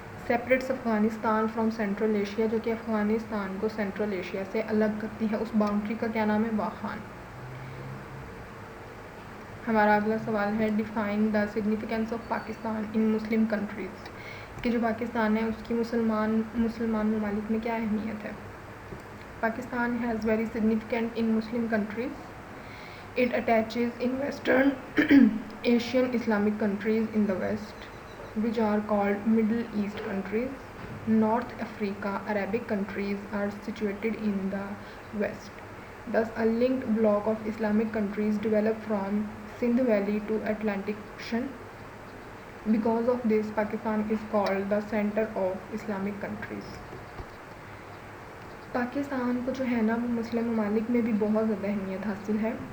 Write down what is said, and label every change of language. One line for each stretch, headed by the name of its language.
English: separates Afghanistan from central Asia,
Urdu: جو کہ افغانستان کو سینٹرل ایشیا سے الگ کرتی ہے، اس باؤنڈری کا کیا نام ہے؟ واخان. ہمارا اگلا سوال ہے
English: define the significance of Pakistan in Muslim countries,
Urdu: کہ جو پاکستان ہے اس کی مسلمان ممالک میں کیا اہمیت ہے.
English: Pakistan has very significant in Muslim countries. It attaches in Western Asian Islamic countries in the West, which are called Middle East countries. North Africa Arabic countries are situated in the West. Thus, a linked block of Islamic countries developed from Sindh Valley to Atlantic Ocean. Because of this, Pakistan is called the center of Islamic countries.
Urdu: Pakistan کو جو ہے نا وہ مسلم ممالک میں بھی بہت زیادہ اہمیت حاصل ہے.